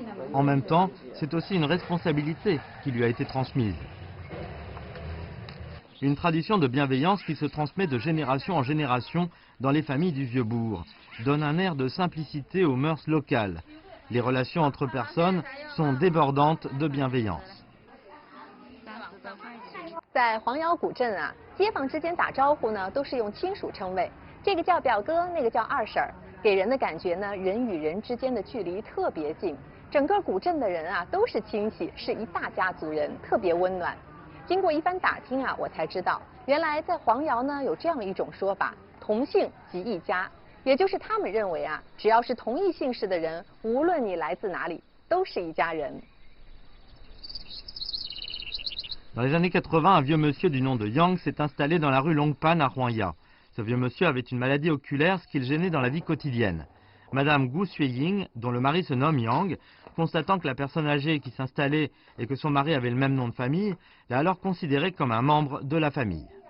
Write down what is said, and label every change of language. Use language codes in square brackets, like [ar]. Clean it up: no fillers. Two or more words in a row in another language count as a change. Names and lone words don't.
[fr] En même temps, c'est aussi une responsabilité qui lui a été transmise. Une tradition de bienveillance qui se transmet de génération en génération dans les familles du Vieux-Bourg, donne un air de simplicité aux mœurs locales. Les relations entre personnes sont débordantes de bienveillance. [zh] 在黄窑古镇啊，街坊之间打招呼呢，都是用亲属称谓，这个叫表哥，那个叫二婶儿，给人的感觉呢，人与人之间的距离特别近。整个古镇的人啊，都是亲戚，是一大家族人，特别温暖。经过一番打听啊，我才知道，原来在黄窑呢有这样一种说法：同姓即一家。也就是他们认为啊，只要是同一姓氏的人，无论你来自哪里，都是一家人。 [fr] Dans les années 80, un vieux monsieur du nom de Yang s'est installé dans la rue Longpan à Huanya. Ce vieux monsieur avait une maladie oculaire, ce qui le gênait dans la vie quotidienne. Madame Gu Xueying, dont le mari se nomme Yang, constatant que la personne âgée qui s'installait et que son mari avait le même nom de famille, l'a alors considéré comme un membre de la famille.